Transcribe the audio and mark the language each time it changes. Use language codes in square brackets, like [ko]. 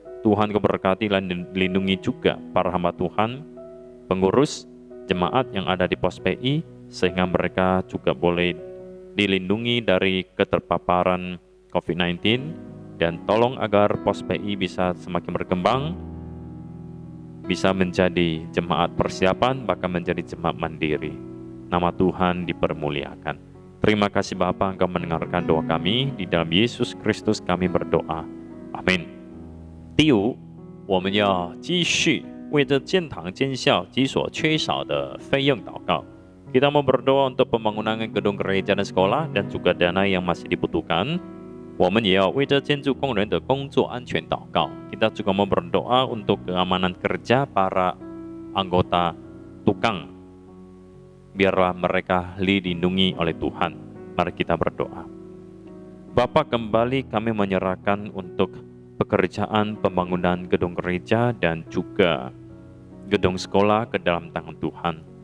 [id] Tuhan Kau berkati dan lindungi juga para hamba Tuhan, pengurus jemaat yang ada di pos PI, sehingga mereka juga boleh dilindungi dari keterpaparan COVID-19, dan tolong agar pos PI bisa semakin berkembang, bisa menjadi jemaat persiapan, bahkan menjadi jemaat mandiri. Nama Tuhan dipermuliakan. Terima kasih Bapa, Engkau mendengarkan doa kami. Di dalam Yesus Kristus kami berdoa. Amin. [zh] 第五，我们要继续为这建堂建校及所缺少的费用祷告。 [id] Kita mau berdoa untuk pembangunan gedung gereja dan sekolah dan juga dana yang masih dibutuhkan. [zh] 我们也要为着建筑工人的工作安全祷告. [id] Kita juga mau berdoa untuk keamanan kerja para anggota tukang. Biarlah mereka dilindungi oleh Tuhan. Mari kita berdoa. Bapa, kembali kami menyerahkan untuk pekerjaan pembangunan gedung gereja dan juga gedung sekolah ke dalam tangan Tuhan.